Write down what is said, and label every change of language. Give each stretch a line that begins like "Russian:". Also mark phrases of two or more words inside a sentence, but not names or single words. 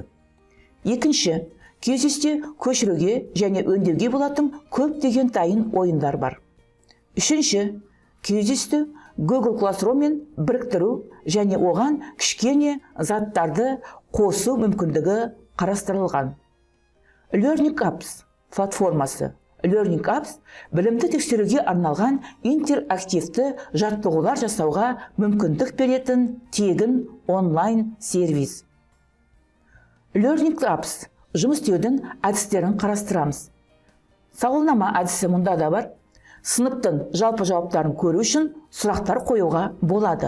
Kazakh: Екінші, QGIS-те көшіруге және өңдеуге болатын көптеген дайын ойындар бар. Үшінші, QGIS-ті Google Classroom-мен біріктіру және оған кішкене заттарды қосу мүмкіндігі қарастырылған. Learning Apps платформасы. Learning Apps білімді тексеруге арналған интерактивті жаттығулар жасауға мүмкіндік беретін тегін онлайн сервис. Learning Apps жұмыс істеудің әдістерін қарастырамыз. Сауалнама әдісі мұнда да бар. Сыныптың жалпы жауаптарын көру үшін сұрақтар қоюға болады.